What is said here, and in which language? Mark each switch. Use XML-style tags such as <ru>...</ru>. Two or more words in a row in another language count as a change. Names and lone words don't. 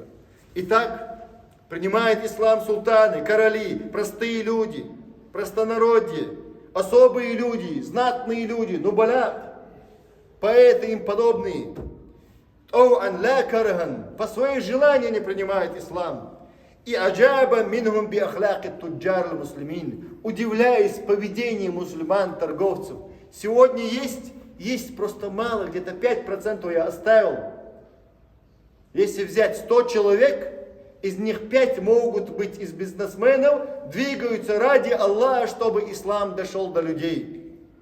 <ru>Итак, принимают ислам султаны, короли, простые люди, простонародье, особые люди, знатные люди, нубаля, поэты им подобные.</ru> <ar>طوعا لا كرها,</ar> <ru>по своей желанию не принимают ислам.</ru> <ar>وعجبا منهم بأخلاق تجار مسلمين,</ar> <ru>удивляясь поведению мусульман, торговцев. Сегодня есть просто мало, где-то 5% я оставил. Если взять 100 человек, из них 5 могут быть из бизнесменов, двигаются ради Аллаха, чтобы ислам дошел до людей.</ru>